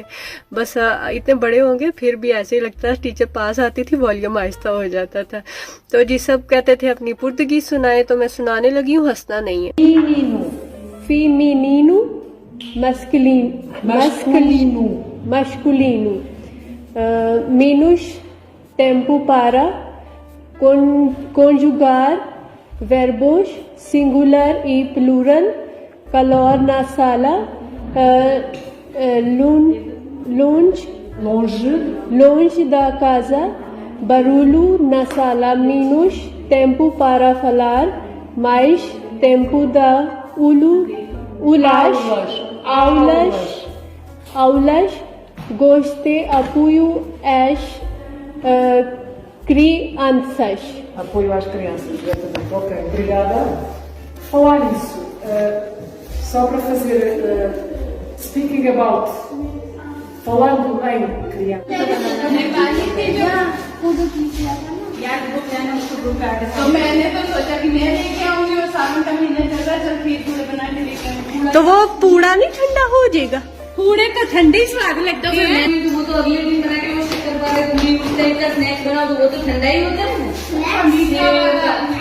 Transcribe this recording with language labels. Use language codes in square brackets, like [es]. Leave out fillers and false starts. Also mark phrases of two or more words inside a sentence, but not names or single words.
[hi] बस इतने बड़े होंगे फिर भी ऐसे ही लगता है, टीचर पास आती थी वॉल्यूम आहिस्ता हो जाता था। तो जी सब कहते थे अपनी पुर्तगीज सुनाए, तो मैं सुनाने लगी हूँ, हंसना नहीं है। [pt] feminino masculino menos tempo para conjugar verbos singular e plural, calor na sala, longe da casa, barulho na sala, menos tempo para falar, mais tempo da aulas, goste, apoio às crianças. Apoio às crianças, exatamente. Ok, obrigada. Falar nisso, só para fazer [en] speaking about, [pt] falando em criança. [hi] तो मैंने तो सोचा कि मैं लेके आऊंगी और सावन का महीना चल रहा है, चल खीर पूरे बना के लेके आऊंगी। तो वो पूरा नहीं ठंडा हो जाएगा? पूरे का ठंडी स्वाद लगता है। वो तो अगले दिन बना के वो शक्कर पारे पूरी उस टाइप का स्नैक्स बना दो, वो तो ठंडा ही होता है ना।